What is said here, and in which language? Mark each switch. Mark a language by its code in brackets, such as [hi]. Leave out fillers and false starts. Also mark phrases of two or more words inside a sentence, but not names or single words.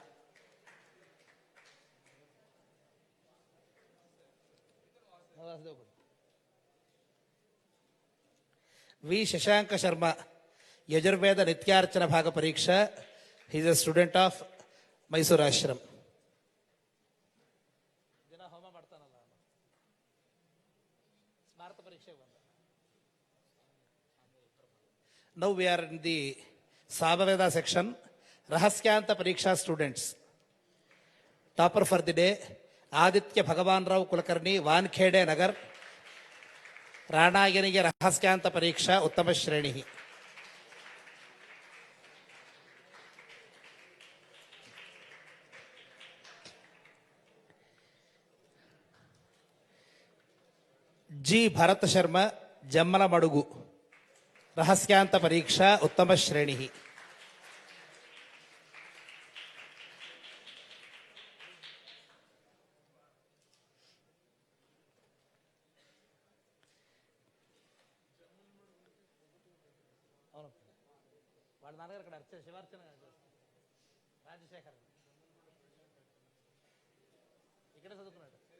[kn] ವಿ ಶಶಾಂಕ ಶರ್ಮಾ ಯಜುರ್ವೇದ ನಿತ್ಯಾರ್ಚನ ಭಾಗ ಪರೀಕ್ಷಾ. [en] he is a student of Mysore Ashram. [kn] ದಿನ ಹೋಮ ಮಾಡ್ತಾನಲ್ಲ, ಸ್ಮಾರಕ ಪರೀಕ್ಷೆಗೆ ಬಂದ. [en] now we are in the Samaveda section. [kn] ರಹಸ್ಯಾಂತ ಪರೀಕ್ಷಾ ಸ್ಟೂಡೆಂಟ್ಸ್. [en] topper for the day ಆದಿತ್ಯ ಭಗವಾನ್ ರಾವ್ ಕುಲಕರ್ಣಿ, ವಾನ್ಖೇಡೆ ನಗರ್. [kn] ರಾಣಾಯನಿಗೆ ರಹಸ್ಯಾಂತ ಪರೀಕ್ಷಾ ಉತ್ತಮ ಶ್ರೇಣಿ. ಜಿ ಭರತ್ ಶರ್ಮಾ ಜಮ್ಮಲ ಮಡುಗು ರಹಸ್ಯಾಂತ ಪರೀಕ್ಷಾ ಉತ್ತಮ ಶ್ರೇಣಿ. [te] వాళ్ళ నాన్నగారు ఇక్కడ శివార్చన రాజశేఖర్ ఇక్కడే చదువుకున్నాడు.